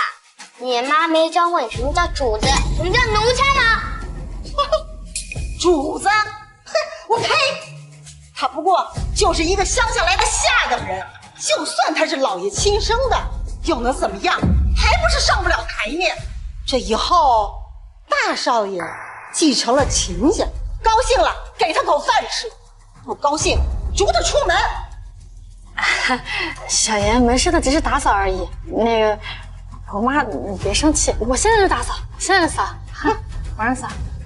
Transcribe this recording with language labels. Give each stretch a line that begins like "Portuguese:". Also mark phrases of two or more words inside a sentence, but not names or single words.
Chinese: 你媽沒教過你什麼叫主子，什麼叫奴才嗎？主子，哼，我呸！他不過就是一個鄉下來的下等人，就算他是老爺親生的，又能怎麼樣？還不是上不了台面。這以後，大少爺繼承了秦家，高興了給他口飯吃，不高興逐他出門。小爺沒事的，只是打掃而已。那個，我媽，你別生氣，我現在就打掃，現在就掃，哈，馬上掃。